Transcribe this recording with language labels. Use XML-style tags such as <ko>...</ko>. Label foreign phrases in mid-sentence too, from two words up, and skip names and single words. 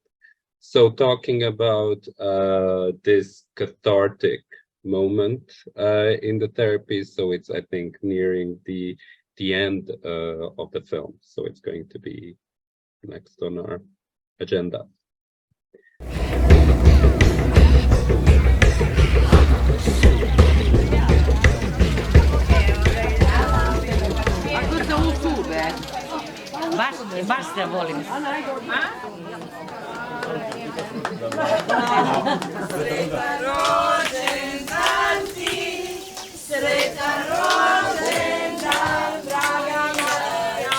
<en>So talking about this cathartic moment in the therapy. So it's, I think, nearing the end of the film. So it's going to be next on our agenda.</en> <hr>Baš te volim. Sretan rođendan ti, sretan rođendan, draga moja.</hr>